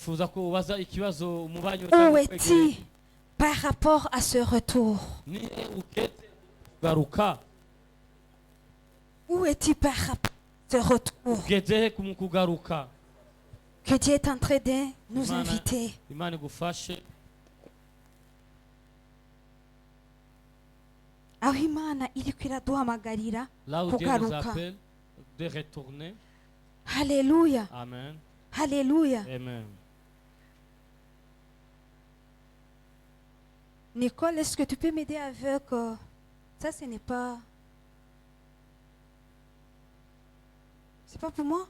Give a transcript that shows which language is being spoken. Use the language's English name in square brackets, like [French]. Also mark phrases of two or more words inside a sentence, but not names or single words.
[French] Où es-tu par rapport à ce retour? Où es-tu par rapport à ce retour? Que Dieu est en train de nous inviter. [Rundi] Aho Imana iriko iraduhamagarira kugaruka. [French] De retourner. Alléluia. Amen. Alléluia. Amen. Nicole, est-ce que tu peux m'aider avec ça? Ce n'est pas. C'est pas pour moi.